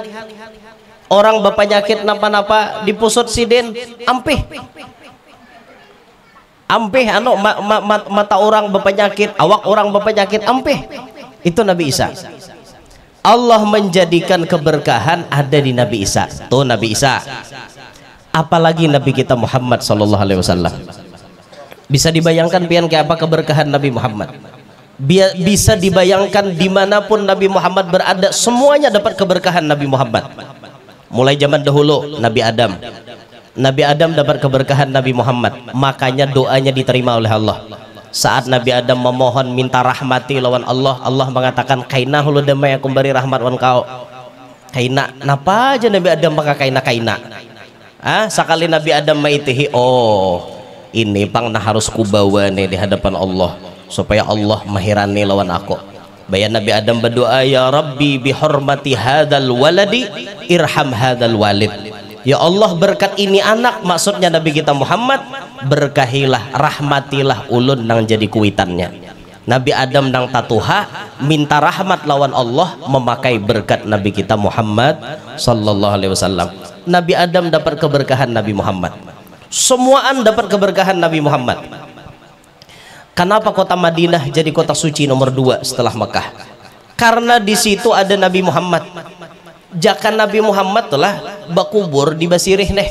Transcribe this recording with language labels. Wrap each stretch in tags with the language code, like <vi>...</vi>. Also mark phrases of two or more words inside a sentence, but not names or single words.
<bjn>Orang berpenyakit napa-napa dipusut sidin ampih. Ampih mata orang berpenyakit, awak orang berpenyakit ampih. Itu Nabi Isa. Allah menjadikan keberkahan ada di Nabi Isa. Tuh Nabi Isa. Apalagi Nabi kita Muhammad</bjn> <ar>sallallahu alaihi wasallam.</ar> <bjn>Bisa dibayangkan pian kayak apa keberkahan Nabi Muhammad. Bisa dibayangkan dimanapun Nabi Muhammad berada, semuanya dapat keberkahan Nabi Muhammad. Mulai zaman dahulu Nabi Adam. Nabi Adam dapat keberkahan Nabi Muhammad. Makanya doanya diterima oleh Allah. Saat Nabi Adam memohon minta rahmati lawan Allah, Allah mengatakan kaina hulu damai aku beri rahmat wan kau. Kaina, napa aja Nabi Adam pakai kaina. Sekali Nabi Adam maitihi, oh ini pang nah harus kubawa nih di hadapan Allah supaya Allah mahirani lawan aku. Bayan Nabi Adam berdoa,</bjn> <ar>ya Rabbi bihormati hadal waladi irham hadal walid.</ar> <bjn>Ya Allah berkat ini anak, maksudnya Nabi kita Muhammad, berkahilah, rahmatilah ulun nang jadi kuitannya. Nabi Adam nang tatuha minta rahmat lawan Allah memakai berkat Nabi kita Muhammad</bjn> <ar>sallallahu alaihi wasallam.</ar> <bjn>Nabi Adam dapat keberkahan Nabi Muhammad. Semuaan dapat keberkahan Nabi Muhammad. Kenapa kota Madinah jadi kota suci nomor 2 setelah Mekah? Karena di situ ada Nabi Muhammad. Jaka Nabi Muhammad telah bakubur di Basirih nih.</bjn>